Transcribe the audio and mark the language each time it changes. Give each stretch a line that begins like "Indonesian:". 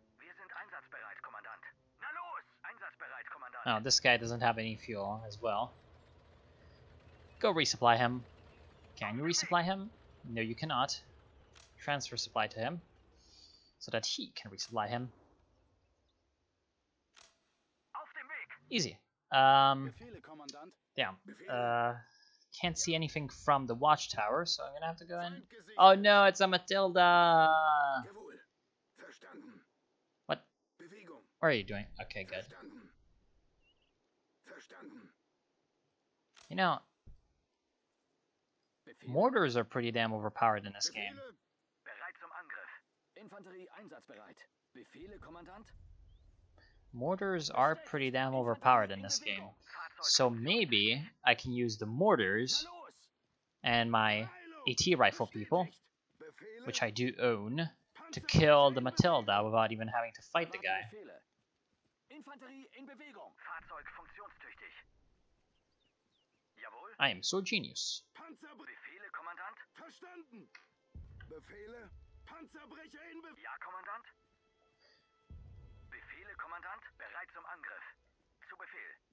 German: Wir sind einsatzbereit, Kommandant. Na los! Einsatzbereit, Kommandant.
English: Oh, this guy doesn't have any fuel as well. Go resupply him. Can you resupply him? No, you cannot. Transfer supply to him, so that he can resupply him.
German: Auf dem Weg.
English: Easy.
German: Befehle, Kommandant.
English: Damn.
German: Befehle.
English: Can't see anything from the watchtower, so I'm gonna have to go in.
German: Feind gesichtet.
English: Oh no, it's a Matilda!
German: Jawohl. Verstanden.
English: What?
German: Bewegung.
English: What are you doing? Okay, good.
German: Verstanden. Verstanden.
English: You know,
German: Befehle.
English: mortars are pretty damn overpowered in this game.
German: Befehle. Bereit zum Angriff. Infanterie einsatzbereit. Befehle, Kommandant.
English: Mortars are pretty damn overpowered in this game. So maybe I can use the mortars
German: Na los!
English: and my AT rifle people,
German: Befehle.
English: which I do own, to kill the Matilda without even having to fight the
German: Erwarte
English: guy.
German: Befehle. Infanterie in Bewegung. Fahrzeug funktionstüchtig. Jawohl.
English: I am so genius.
German: Befehle, Kommandant. Verstanden. Befehle. Panzerbrecher in Bewegung. Ja, Kommandant. Befehle, Kommandant. Bereit zum Angriff. Zu Befehl.